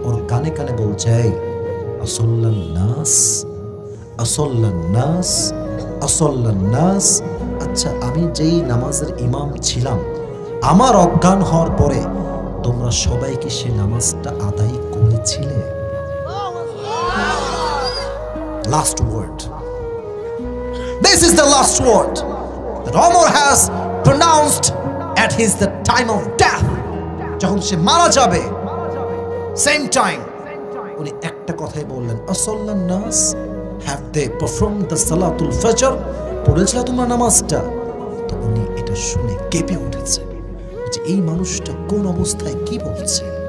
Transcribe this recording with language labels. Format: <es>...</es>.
<bn>ওর কানে কানে বলছে,</bn> <ar>আসল্লান নাস, আসল্লান নাস, আসল্লান নাস।</ar> <bn>আচ্ছা, আমি যেই নামাজের ইমাম ছিলাম, আমার অজ্ঞান হওয়ার পরে তোমরা সবাই কি সে নামাজটা আদায় করেছিলে?</bn> <en>Last word, this is the last word that Umar has pronounced at the time of death.</en> <bn>যখন সে মারা যাবে,</bn> <en>same time</en> <bn>উনি একটা কথাই বললেন,</bn> <ar>আসল্লান নাস,</ar> <en>have they performed the salatul fajr?</en> <bn>পড়েছিল তোমরা নামাজটা? তো উনি এটা শুনে কেঁপে উঠেছে যে এই মানুষটা কোন অবস্থায় কি বলছে।</bn>